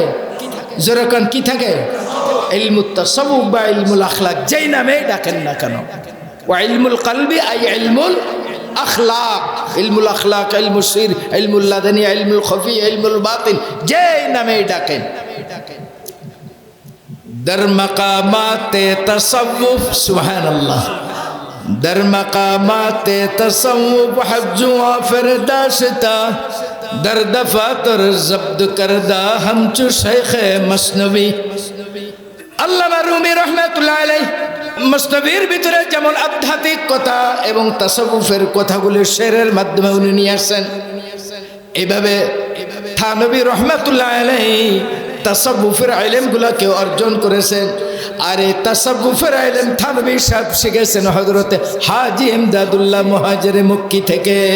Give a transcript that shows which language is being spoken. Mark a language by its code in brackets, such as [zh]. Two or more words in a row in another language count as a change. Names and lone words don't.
[bn] যেরকম কি থাকে? [ar] علم التصوف [bn] বা [ar] علم الأخلاق, [bn] যেই নামেই ডাকেন না কেন। [ar] وعلم القلب أي علم الأخلاق، علم الأخلاق، علم السر، علم اللدني، علم الخفي، علم الباطن, [bn] যেই নামেই ডাকেন। [fa] در مقامات تصوف [ar] سبحان اللہ، [fa] در مقامات تصوف حفظ و فرداشتا، در دفاتر ضبط کردہ ہمچو شیخ مصنوی। [bn] আল্লামা রুমি [ar] رحمة الله عليه [bn] মসনবীর ভিতরে যেমন আধ্যাত্মিক কথা এবং তাসাউফের কথাগুলো শেরের মাধ্যমে উনি নিয়ে আসেন, এইভাবে থানভী [ar] رحمة الله عليه [bn] তাসাব্বুফের ইলমগুলো কেউ অর্জন করেছেন। আর এই তাসাব্বুফের ইলম থানভী সাহেব শিখেছেন হযরতে হাজী ইমদাদুল্লাহ মুহাজিরে মক্কি থেকে।